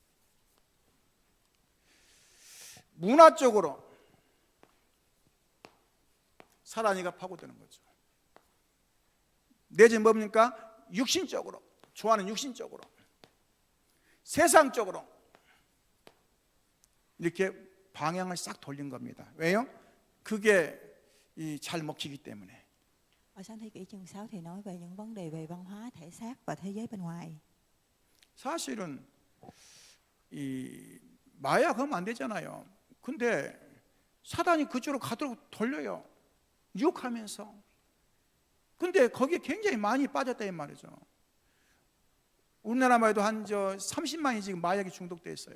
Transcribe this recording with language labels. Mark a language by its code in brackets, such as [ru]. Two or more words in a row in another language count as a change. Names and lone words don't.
[ko] 문화적으로 사단이가 파고드는 거죠. 내지 뭡니까? 육신적으로, 좋아하는 육신적으로, 세상적으로 이렇게 방향을 싹 돌린 겁니다. 왜요? 그게 잘 먹히기 때문에. [vi] Ở sáng thế kỷ chương 6 thì nói về những vấn đề về văn hóa, thể xác và thế giới bên ngoài. [ko] 사실은 이 마약하면 안 되잖아요. 근데 사단이 그쪽으로 가도록 돌려요. 유혹하면서. 근데 거기에 굉장히 많이 빠졌다 이 말이죠. 우리나라만 해도 한 30만이 지금 마약에 중독돼 있어요.